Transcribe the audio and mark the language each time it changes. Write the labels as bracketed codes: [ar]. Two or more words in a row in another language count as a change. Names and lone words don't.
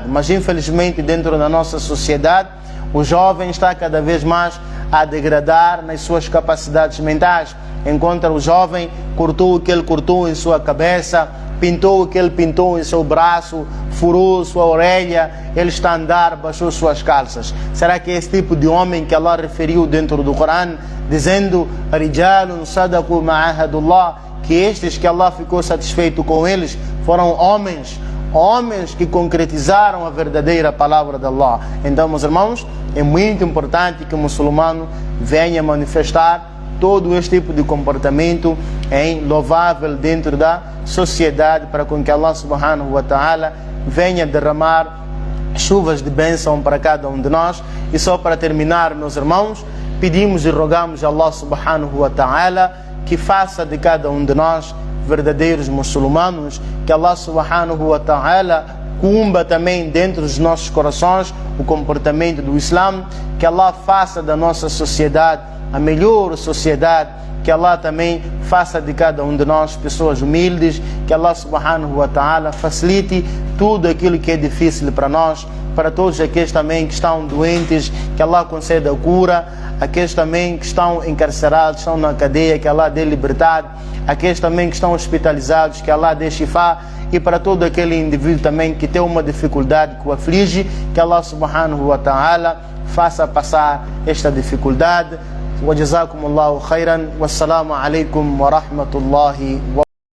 [pt] Mas infelizmente dentro da nossa sociedade o jovem está cada vez mais a degradar nas suas capacidades mentais. Encontra o jovem, cortou o que ele cortou em sua cabeça, pintou o que ele pintou em seu braço, furou sua orelha, ele está a andar, baixou suas calças. Será que é esse tipo de homem que Allah referiu dentro do Corão, dizendo [ar] رجال صدقوا ما عاهدوا الله, [pt] que estes que Allah ficou satisfeito com eles foram homens que concretizaram a verdadeira palavra de Allah. Então, meus irmãos, é muito importante que o muçulmano venha manifestar todo este tipo de comportamento em louvável dentro da sociedade, para com que [ar] الله سبحانه وتعالى [pt] venha derramar chuvas de bênção para cada um de nós. E só para terminar, meus irmãos, pedimos e rogamos a [ar] الله سبحانه وتعالى [pt] que faça de cada um de nós verdadeiros muçulmanos, que [ar] الله سبحانه وتعالى [pt] cumba também dentro dos nossos corações o comportamento do Islã, que Allah faça da nossa sociedade a melhor sociedade, que Allah também faça de cada um de nós pessoas humildes, que [ar] الله سبحانه وتعالى [pt] facilite tudo aquilo que é difícil para nós, para todos aqueles também que estão doentes, que Allah conceda a cura, aqueles também que estão encarcerados, estão na cadeia, que Allah dê liberdade, aqueles também que estão hospitalizados, que Allah dê shifá, e para todo aquele indivíduo também que tem uma dificuldade que o aflige, que [ar] الله سبحانه وتعالى [pt] faça passar esta dificuldade. [ar] وجزاكم الله خيرا والسلام عليكم ورحمة الله و